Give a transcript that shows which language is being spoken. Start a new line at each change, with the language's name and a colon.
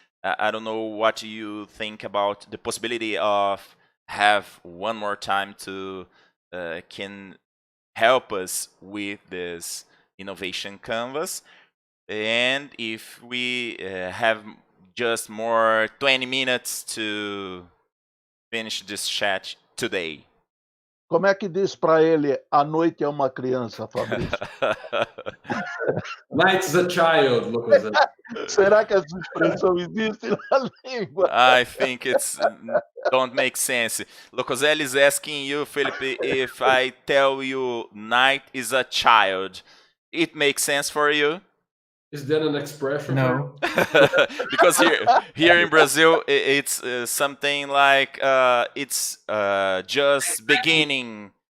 English: I don't know what you think about the possibility of have one more time to can help us with this innovation canvas. And if we have just more 20 minutes to finish this chat today.
Portuguese: Como é que diz para ele, a noite é uma criança, Fabrício?
English: Night's a child, Lucas.
Portuguese: Será que essa expressão existe na língua?
English: I think it's don't make sense. Locoselli is asking you, Filip, if I tell you night is a child, it makes sense for you? Is that an expression? No. Because here in Brazil, it's something like it's just beginning.